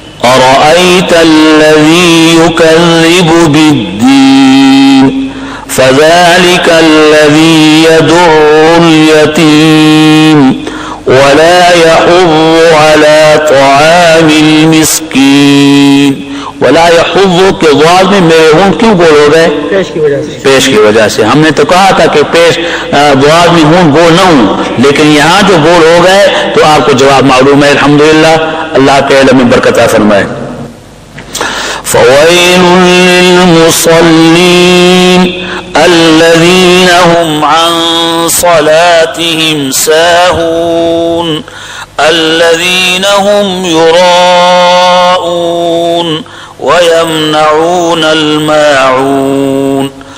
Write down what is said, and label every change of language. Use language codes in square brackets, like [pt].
[ar] ارأیت الذی یکذب بالدین فذلك الذي يدع اليتيم ولا يحض على طعام المسكين. ولا يحض [ur] کے ضاد میں میرے ہون کیوں گول ہو گئے؟ پیش کی وجہ سے. پیش کی وجہ سے. ہم نے تو کہا تھا کہ پیش ضاد میں ہون گول نہ ہوں، لیکن یہاں جو گول ہو گئے تو آپ کو جواب معلوم ہے. الحمدللہ، اللہ کے علم میں برکت عطا فرمائے. [ar] فويل للمصلين الذين هم عن صلاتهم ساهون الذين هم يراءون ويمنعون الماعون.